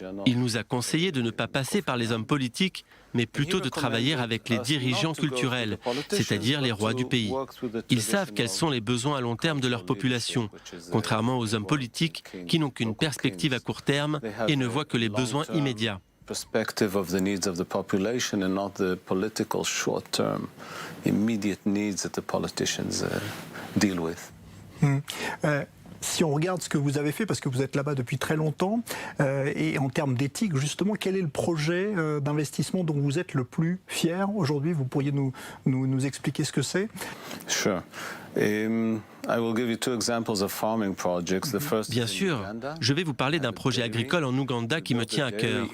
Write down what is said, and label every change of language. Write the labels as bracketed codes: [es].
[fr] Il nous a conseillé de ne pas passer par les hommes politiques, mais plutôt de travailler avec les dirigeants culturels, c'est-à-dire les rois du pays. Ils savent quels sont les besoins à long terme de leur population, contrairement aux hommes politiques qui n'ont qu'une perspective à court terme et ne voient que les besoins immédiats. [en] Perspective of the needs of the population and not the political short-term immediate needs that the politicians deal with. [fr] Si on regarde ce que vous avez fait, parce que vous êtes là-bas depuis très longtemps, et en termes d'éthique, justement, quel est le projet d'investissement dont vous êtes le plus fier aujourd'hui? Vous pourriez nous expliquer ce que c'est? [en] Sure. I will give you two examples of farming projects. The first [fr] Bien sûr, je vais vous parler d'un projet agricole en Ouganda qui me tient à cœur.